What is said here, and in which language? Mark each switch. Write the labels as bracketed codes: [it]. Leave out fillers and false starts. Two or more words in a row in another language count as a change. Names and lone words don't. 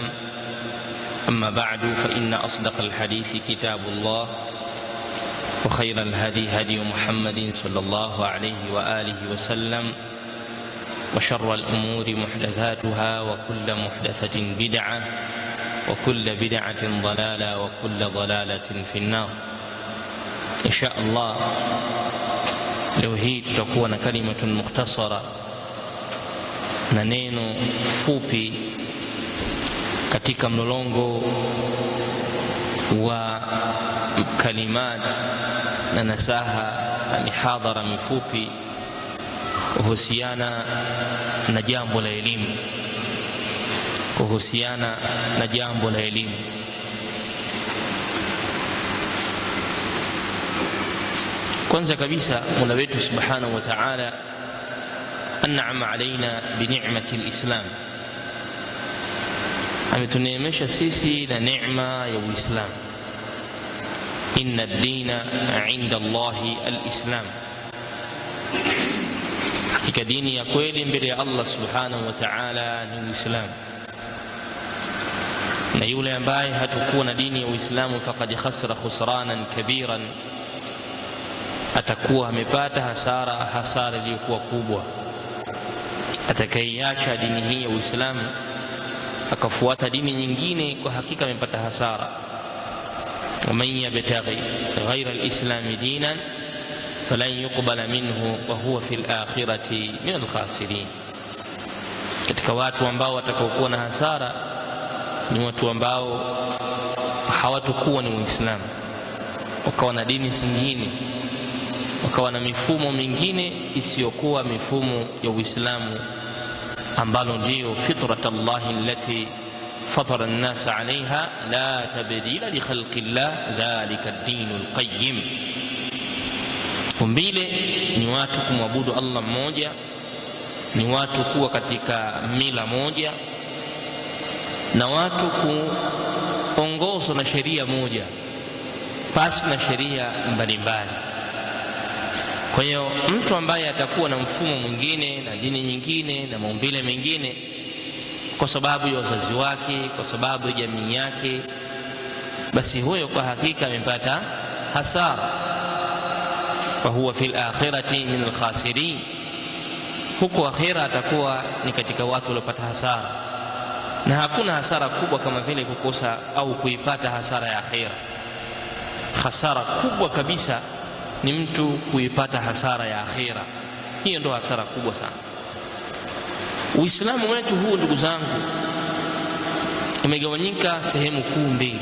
[ar] أما بعد، فإن أصدق الحديث كتاب الله، وخير الهدي هدي محمد صلى الله عليه وآله وسلم، وشر الأمور محدثاتها، وكل محدثة بدعة، وكل بدعة ضلالة، وكل ضلالة في النار. إن شاء الله [sw] leo hii tutakuwa na [ar] كلمة مختصرة [sw] na neno fupi katika mlolongo wa kalimat na nasaha na mihadhara mifupi kuhusiana na jambo la elimu, Kwanza kabisa, Mola wetu [ar] سبحانه وتعالى أنعم علينا بنعمة الإسلام, [sw] ametuneemesha sisi na neema ya Uislamu. [ar] إن الدين عند الله الإسلام, [sw] hakika dini ya kweli mbele ya Allah [ar] سبحانه وتعالى [sw] ni Uislamu. Na yule ambaye hatakuwa na dini ya Uislamu [ar] فقد خسر خسرانا كبيرا, [sw] atakuwa amepata hasara iliyokuwa kubwa. Atakayeacha dini hii ya Uislamu akafuata dini nyingine, kwa hakika amepata hasara. [ar] ومن يبتغ غير الإسلام دينا فلن يقبل منه وهو في الآخرة من الخاسرين. [sw] Katika watu ambao watakaokuwa na hasara ni watu ambao hawatakuwa ni Uislamu, wakawa na dini zingine, wakawa na mifumo mingine isiyokuwa mifumo ya Uislamu, ambalo ndio [ar] فطرة الله التي فطر الناس عليها لا تبديل لخلق الله ذلك الدين القيم. [sw] Umbile ni watu kumwabudu Allah mmoja, ni watu kuwa katika mila moja, na watu kuongozwa na sheria moja pasi na sheria mbalimbali. Kwa hiyo mtu ambaye atakuwa na mfumo mwingine na dini nyingine na maumbile mengine kwa sababu ya wazazi wake, kwa sababu ya jamii yake, basi huyo kwa hakika amepata hasara. [ar] فهو في الآخرة من الخاسرين, [sw] huko akhira atakuwa ni katika watu waliopata hasara. Na hakuna hasara kubwa kama vile kukosa au kuipata hasara ya akhira. Hasara kubwa kabisa ni mtu kuipata hasara ya akhira. Hiyo ndio hasara kubwa sana. Uislamu wetu huu, ndugu zangu, umegawanyika sehemu kuu mbili.